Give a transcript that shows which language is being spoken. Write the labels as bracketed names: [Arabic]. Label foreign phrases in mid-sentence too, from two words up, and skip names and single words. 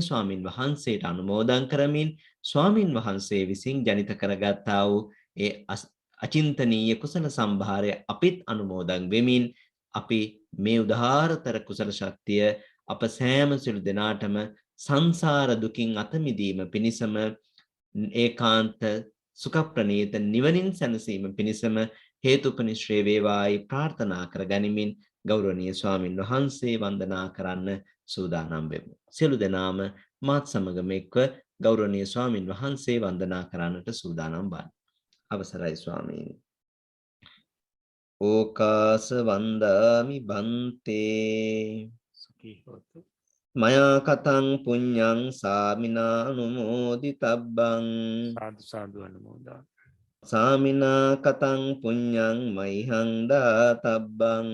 [Sinhala] ස්වාමින් වහන්සේට අනුමෝදන් කරමින් ස්වාමින් වහන්සේ විසින් ජනිත කරගත්තා වූ ඒ අචින්තනීය කුසල සම්භාරය අපිත් අනුමෝදන් වෙමින් අපි මේ උදාාරතර කුසල ශක්තිය අප සෑම සිළු දෙනාටම සංසාර දුකින් අත මිදීම පිණිසම ඒකාන්ත සුඛ ප්‍රණීත නිවනින් සැනසීම පිණිසම හේතුපනිශ්‍රේ වේවායි ප්‍රාර්ථනා කර ගනිමින් ගෞරවනීය ස්වාමින් වහන්සේ වන්දනා කරන්න සූදානම් වෙමු. සියලු දෙනාම මාත් සමගම එක්ව ගෞරවනීය ස්වාමින් වහන්සේ වන්දනා කරන්නට සූදානම් වන්න. අවසරයි ස්වාමීනි. [Pali] ඕකාස වන්දාමි බන්තේ සුඛී හොතු. මයා කතං පුඤ්ඤං සාමිනා අනුමෝදිතබ්බං සාදු සාදු අනුමෝදා. සාමිනා කතං පුඤ්ඤං මයිහං දාතබ්බං